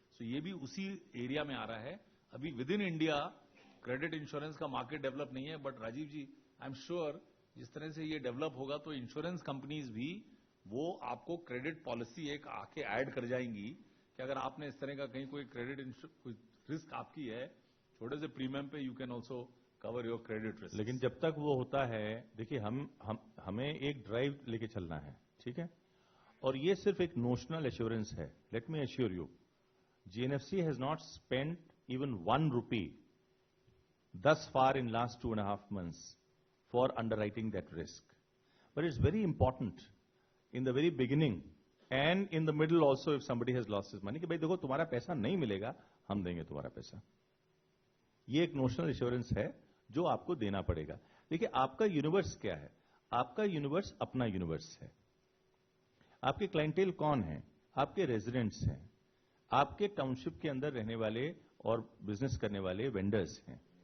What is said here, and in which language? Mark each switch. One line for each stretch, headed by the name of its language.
Hindi: तो ये भी उसी एरिया में आ रहा है. अभी
English: with in India
Hindi: credit insurance का मार्केट डेवलप नहीं है, but Rajiv ji,
English: I am sure
Hindi: जिस तरह से ये डेवलप होगा तो इंश्योरेंस कंपनीज भी वो आपको क्रेडिट पॉलिसी एक आके ऐड कर जाएंगी कि अगर आपने इस तरह का कहीं कोई क्रेडिट कोई रिस्क आपकी है, छोटे से प्रीमियम पे
English: You can also cover your credit risk.
Hindi: लेकिन जब तक वो होता है, देखिए हमें एक ड्राइव लेके चलना है, ठीक है, और ये सिर्फ एक नोशनल एश्योरेंस है.
English: Let me assure you, GNFC has not spent even 1 rupee thus far in last 2.5 months for underwriting that risk. But it's very important in the very beginning and in the middle also if somebody has lost his money
Hindi: कि भाई देखो तुम्हारा पैसा
English: नहीं मिलेगा, हम देंगे तुम्हारा पैसा.
Hindi: ये एक नोशनल एश्योरेंस है जो आपको देना पड़ेगा. देखिए आपका यूनिवर्स क्या है? आपका यूनिवर्स अपना यूनिवर्स है. आपके क्लाइंटेल कौन है? आपके रेजिडेंट्स हैं, आपके टाउनशिप के अंदर रहने वाले और बिजनेस करने वाले वेंडर्स हैं.